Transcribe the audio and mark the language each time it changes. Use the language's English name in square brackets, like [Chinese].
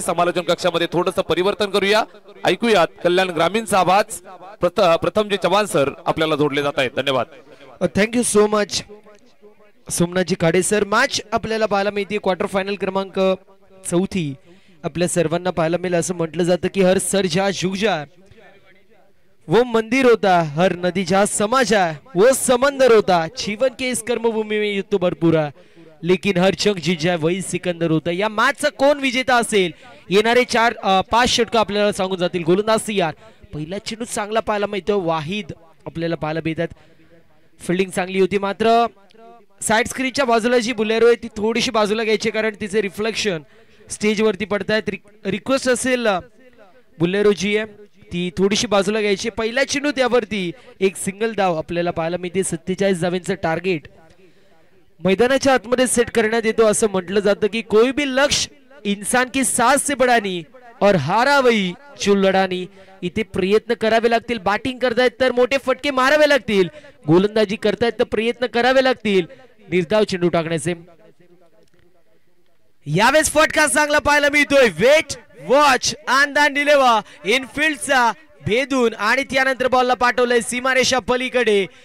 [Marathi] समालोचन कक्षामध्ये थोडंसं परिवर्तन करूया, ऐकूयात कल्याण ग्रामीणचा आवाज। प्रथम जे चव्हाण सर आपल्याला जोडले जात आहेत, धन्यवाद। [English] thank you so much [Marathi] Somnathji Khade sir. Match आपल्याला पाहायला मिळते क्वार्टर फायनल क्रमांक 4 आपल्या सर्वांना पाहायला मिळेल। असं म्हटलं जातं की [Hindi] हर सर जहाँ झुक जाए वो मंदिर होता, हर नदी जहाँ समा जाए वो समंदर होता। जीवन के इस कर्मभूमि में युद्ध तो भरपूर है, लेकिन हर जंग जीत जाए वही सिकंदर होता। [Marathi] या मॅचचा कोण विजेता असेल, येणारे 4-5 षटक आपल्याला सांगून जातील। गोलंदाज तयार, पहिला चेंडू चांगला पाहायला मिळतो, वाहिद आपल्याला पाहायला मिळतात। फिल्डिंग चांगली होती, मात्र साइड स्क्रीनच्या बाजूला जी बुलेरो आहे ती थोडीशी बाजूला घ्यायची, कारण तिचे रिफ्लेक्शन स्टेज वरती पडतायत। रिक्वेस्ट असेल बुलेरो जी आहे ती थोडीशी बाजूला घ्यायची। पहिला चेंडू त्यावरती एक सिंगल धाव आपल्याला पाहायला मिळते। 47 धावांचं टार्गेट मैदानाच्या आतमध्ये सेट करण्यात येतो। असं म्हटलं जातं की [Hindi] कोई भी लक्ष्य इंसान की सांस से बड़ा नहीं और हारा वही जो लढा नहीं। [Marathi] इथे प्रयत्न करावे लागतील। बॅटिंग करतायत तर मोठे फटके मारावे लागतील, गोलंदाजी करतायत तर प्रयत्न करावे लागतील निर्धाव चेंडू टाकण्याचे। यावेळेस फटका चांगला पाहायला मिळतोय। वेट वॉच आणि डिलिव्हर इनफिल्डचा भेदून आणि त्यानंतर बॉलला पाठवलंय सीमारेषा पलीकडे।